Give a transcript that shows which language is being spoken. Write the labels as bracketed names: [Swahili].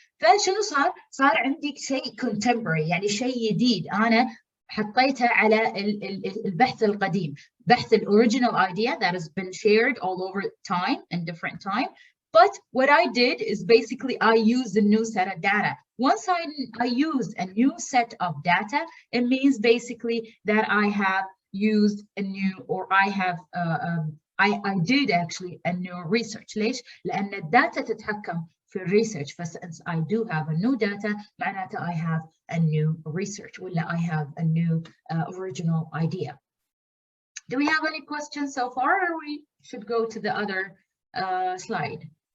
[Arabic] فشنو صار عندي شيء contemporary, يعني شيء جديد أنا حطيته على البحث القديم, بحث [English] original idea that has been shared all over time and different time. But what I did is basically I used a new set of data. Once I used a new set of data, it means basically that I have used a new, or I have I did actually a new research. [Arabic] ليش؟ لأن الداتا تتحكم في الريسيرش. [English] فsince I do have a new data, معناته I have a new research, ولا I have a new original idea. Do we have any questions so far, or we should go to the other slide?